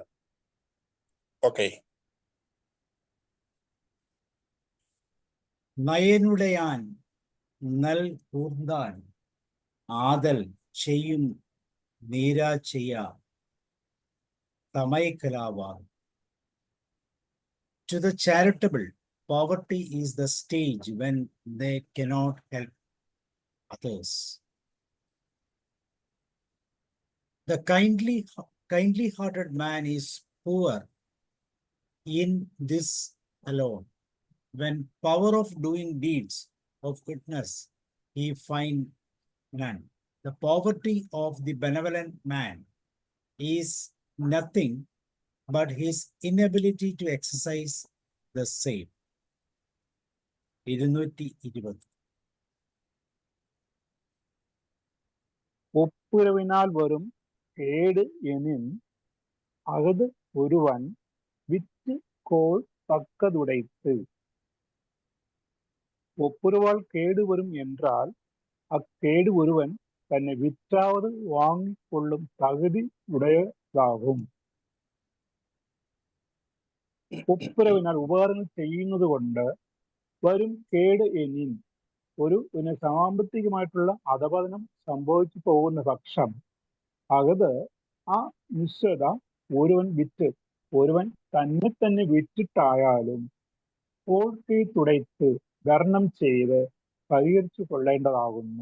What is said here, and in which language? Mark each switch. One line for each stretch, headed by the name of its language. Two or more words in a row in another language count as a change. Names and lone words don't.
English: ഓക്കെ.
Tamil: நயனுடையான் நல் கூர்ந்தான் ஆதல் செய்யும் நீரா செய்ய தமைகலாவார்.
English: To the charitable, poverty is the stage when they cannot help others. The kindly-hearted man is poor in this alone. When power of doing deeds of goodness he find none. The poverty of the benevolent man is nothing but his inability to exercise the same. 220.
Tamil: ஒப்புரவினால் வரும் கேடு எனின் அகது ஒருவன் வித்து கோள் தக்கதுடைத்து. ஒப்புரவால் கேடு வரும் என்றால் அக்கேடு ஒருவன் தன்னை விற்றாவது வாங்கிக் கொள்ளும் தகுதி உடையதாகும்.
Malayalam: ഒപ്പുരവിനാൽ ഉപകാരങ്ങൾ ചെയ്യുന്നത് കൊണ്ട്
Tamil: வரும் கேடு எனின்
Malayalam: ഒരു സാമ്പത്തികമായിട്ടുള്ള അധപതനം സംഭവിച്ചു പോകുന്ന പക്ഷം അകത് ആ നിശ്ചയത ഒരുവൻ തന്നെ വിറ്റിട്ടായാലും പോൾട്ടി തുടയ്ത്ത് ധർണം ചെയ്ത് പരിഹരിച്ചു കൊള്ളേണ്ടതാകുന്നു.